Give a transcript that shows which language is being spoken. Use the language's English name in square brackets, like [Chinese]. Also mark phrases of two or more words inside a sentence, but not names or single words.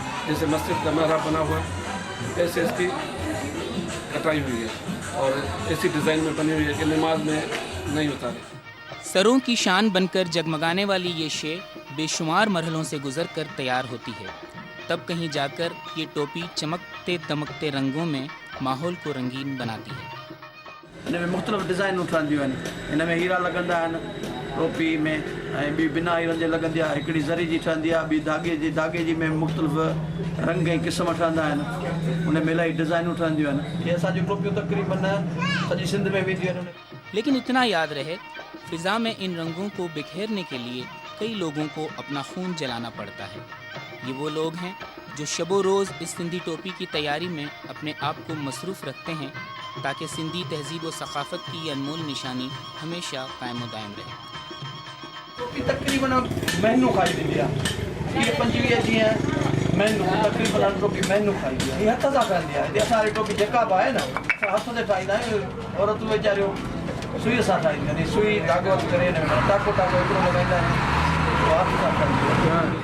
[Urdu] جیسے مسجد کا محراب بنا ہوا ہے ایسے اس کی کٹائی ہوئی ہے اور ایسی ڈیزائن میں بنی ہوئی ہے کہ نماز میں نہیں اتارے. سروں کی شان بن کر جگمگانے والی یہ شے بے شمار مرحلوں سے گزر کر تیار ہوتی ہے، تب کہیں جا کر یہ ٹوپی چمکتے دمکتے رنگوں میں ماحول کو رنگین بناتی ہے. [Sindhi] ان میں مختلف ڈیزائنूं ठहंदियूं आहिनि. इन में हीरा लॻंदा आहिनि टोपी में, ऐं ॿी बिना हीरनि जे लॻंदी आहे. हिकिड़ी ज़री जी ठहंदी आहे, ॿी धागे जी में मुख़्तलिफ़ रंग ऐं क़िस्म ठहंदा आहिनि. उन में इलाही डिज़ाइनूं ठहंदियूं आहिनि. ये असांजी टोपियूं तक़रीबन सॼी सिंध में वेंदियूं आहिनि. [Urdu] لیکن اتنا یاد رہے فضا میں ان رنگوں کو بکھیرنے کے لیے کئی لوگوں کو اپنا خون جلانا پڑتا ہے. یہ وہ لوگ ہیں جو شب و روز اس سندھی ٹوپی کی تیاری میں اپنے آپ کو مصروف رکھتے ہیں تاکہ سندھی تہذیب و ثقافت کی یہ انمول نشانی ہمیشہ قائم و دائم رہے. [Sindhi] टोपी तक़रीबन महीनो खाई वेंदी आहे. इहे 25 ॾींहं महीनो तक़रीबन टोपी महीनो खाईंदी आहे. हीअ हथ सां ठहंदी आहे. हिते असांजी टोपी जेका बि आहे न असां हथ से ठाहींदा आहियूं. औरतूं वीचारियूं सुईअ सां ठाहींदियूं आहिनि. सुई धागो करे हिन में टाको हिकिड़ो लॻाईंदा आहिनि, उहो हथ सां ठाहींदियूं आहिनि.